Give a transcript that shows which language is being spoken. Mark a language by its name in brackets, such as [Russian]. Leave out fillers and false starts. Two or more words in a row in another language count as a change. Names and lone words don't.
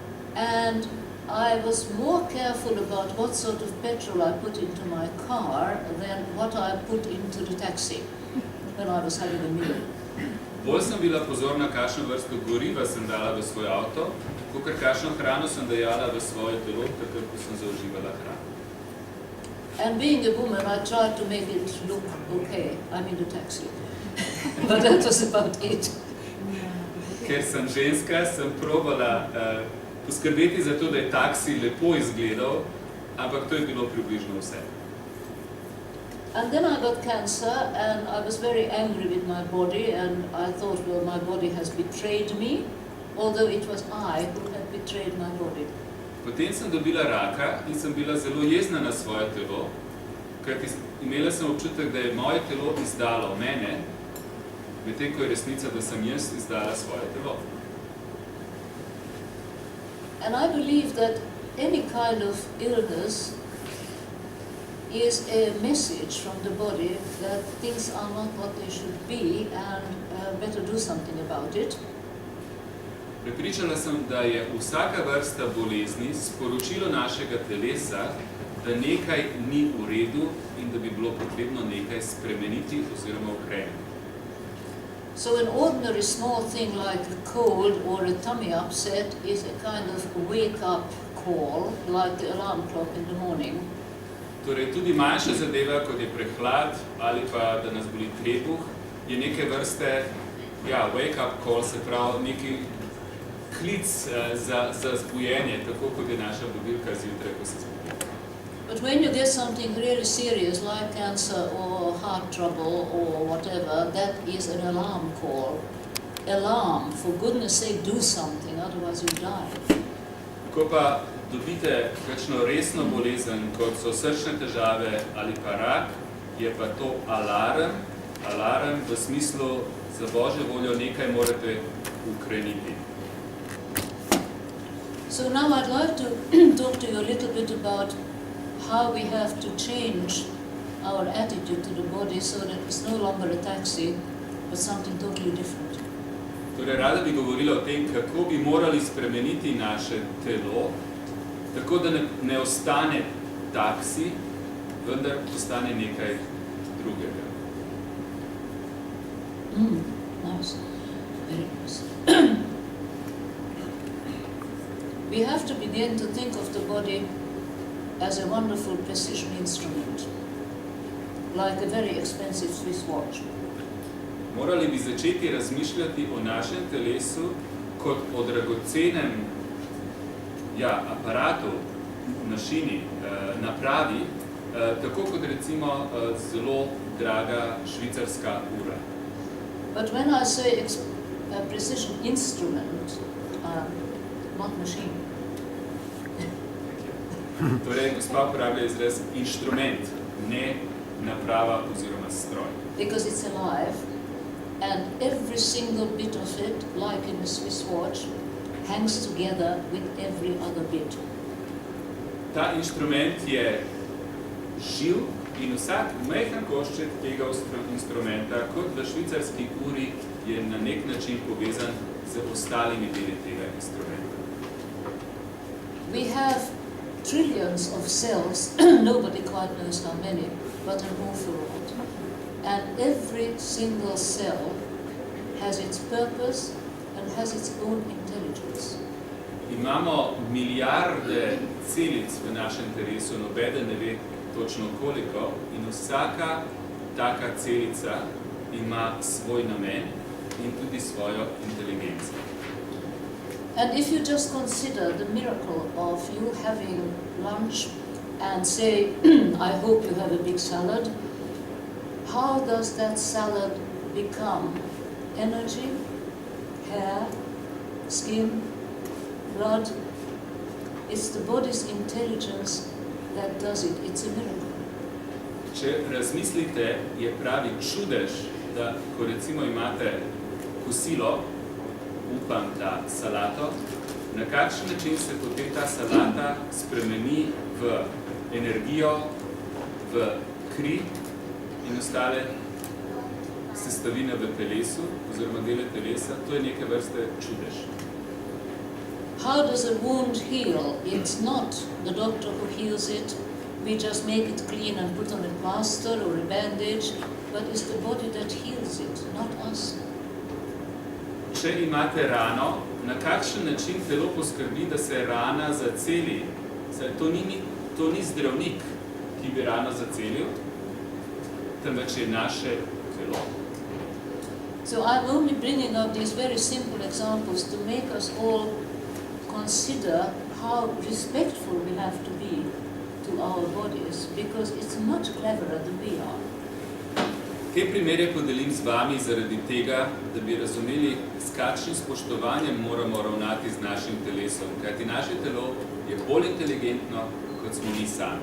[English] And I was more careful about what sort of petrol I put into my car than what I put into the taxi when I was having a meal. [Slovenian] Bolj sem bila pozorna, kakšno vrsto goriva sem dala v svoj avto, kakor kakšno hrano sem dajala v svoje telo, takrat, ko sem zaužívala hrano. [English] And being a woman, I tried to make it look okay. I'm in the taxi. But that was about it. [Slovenian] Ker sem ženska, sem probala poskrbeti za to, da je taksi lepo izgledal, ampak to je bilo približno vse. [English] And then I got cancer, and I was very angry with my body, and I thought, well, my body has betrayed me, although it was I who had betrayed my body. [Slovenian] Potem sem dobila raka in sem bila zelo jezna na svoje telo, kajti imela sem občutek, da je moje telo izdalo mene, medtem ko je resnica, da sem jaz izdala svoje telo. [English] And I believe that any kind of illness is a message from the body that things are not what they should be and better do something about it. [Slovenian] Prepričana sem, da je vsaka vrsta bolezni sporočilo našega telesa, da nekaj ni v redu in da bi bilo potrebno nekaj spremeniti oziroma ukreniti. [English] So an ordinary small thing like a cold or a tummy upset is a kind of wake-up call, like the alarm clock in the morning. [Slovenian] Torej, tudi manjša zadeva, kot je prehlad ali pa da nas boli trebuh, je neke vrste [English] wake-up call, [Slovenian] se pravi neki klic za zbujenje, tako kot je naša budilka zjutraj, ko se zbudi. [English] But when you get something really serious like cancer or heart trouble or whatever, that is an alarm call. Alarm, for goodness sake, do something, otherwise you die. [Slovenian] Ko pa dobite kakšno resno bolezen, kot so srčne težave ali pa rak, je pa to alarm. Alarm v smislu, za Božjo voljo nekaj morate ukreniti. [English] So now I'd like to talk to you a little bit about how we have to change our attitude to the body so that it's no longer a taxi, but something totally different. [Slovenian] Torej, rada bi govorila o tem, kako bi morali spremeniti naše telo, tako da ne ostane taksi, vendar postane nekaj drugega. [English] Nice. Very nice. We have to begin to think of the body as a wonderful precision instrument, like a very expensive Swiss watch. [Slovenian] Morali bi začeti razmišljati o našem telesu kot o dragocenem aparatu, mašini, napravi, tako kot recimo zelo draga švicarska ura. [English] But when I say a precision instrument, not machine. [Slovenian] Torej, gospa uporablja izraz inštrument, ne naprava oziroma stroj. [English] Because it's alive, and every single bit of it, like in a Swiss watch, hangs together with every other bit. [Slovenian] Ta inštrument je živ in vsak majhen košček tega instrumenta, kot v švicarski uri, je na nek način povezan z ostalimi deli tega instrumenta. [English] We have trillions of cells, nobody quite knows how many, but an awful lot. And every single cell has its purpose and has its own intelligence. [Slovenian] Imamo milijarde celic v našem telesu, nobeden ne ve točno koliko, in vsaka taka celica ima svoj namen in tudi svojo inteligenco. [English] And if you just consider the miracle of you having lunch and say, I hope you have a big salad, how does that salad become energy, hair, skin, blood? It's the body's intelligence that does it. It's a miracle. [Slovenian] Če razmislite, je pravi čudež, da ko recimo imate kosilo, upam, da salato, na kakšen način se potem ta salata spremeni v energijo, v kri in ostale sestavine v telesu, oziroma dele telesa, to je neke vrste čudež. [English] How does a wound heal? It's not the doctor who heals it. We just make it clean and put on a plaster or a bandage, but it's the body that heals it, not us. [Slovenian] Če imate rano, na kakšen način telo poskrbi, da se rana zaceli? To ni zdravnik, ki bi rano zacelil, temveč je naše telo. [English] So I'm only bringing up these very simple examples to make us all consider how respectful we have to be to our bodies, because it's much cleverer than we are. [Slovenian] Te primere podelim z vami zaradi tega, da bi razumeli, s kakšnim spoštovanjem moramo ravnati z našim telesom, kajti naše telo je bolj inteligentno, kot smo mi sami.